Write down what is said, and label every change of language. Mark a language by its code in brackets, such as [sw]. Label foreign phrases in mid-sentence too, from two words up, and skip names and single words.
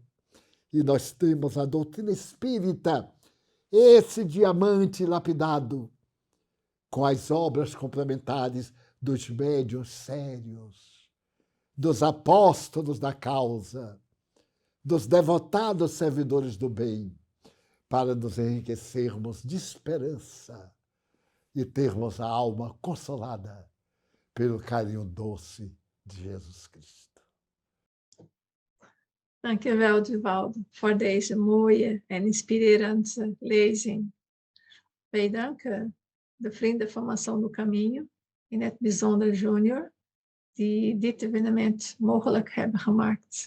[pt] E nós temos a doutrina espírita, esse diamante lapidado, com as obras complementares dos médiuns sérios, dos apóstolos da causa, dos devotados servidores do bem, para nos enriquecermos de esperança e termos a alma consolada pelo carinho doce de Jesus Cristo. [nl] Dankjewel, Divaldo, voor deze mooie en inspirerende lezing. Wij danken de Vrienden van Mação do Caminho, in het bijzonder Junior, die dit evenement mogelijk hebben gemaakt.